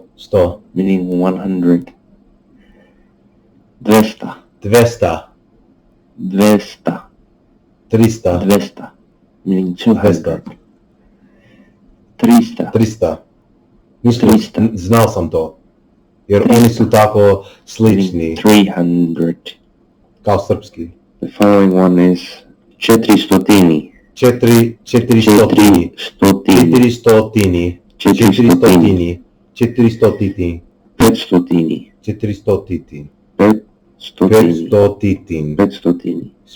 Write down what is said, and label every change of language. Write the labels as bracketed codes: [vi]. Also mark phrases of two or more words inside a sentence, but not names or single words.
[en] 100. Meaning 100. 200. 200. 200. 300. 200. Meaning 200. 300. [bg] 300. Нищо, [en] 300. [bg] знал съм то. [sr] Jer oni su tako slični, [en] 300. [sr] kao srpski. [en] The following one is 400. 400. 400. 400. 400. 400. 500. 400. 500. 500. 500.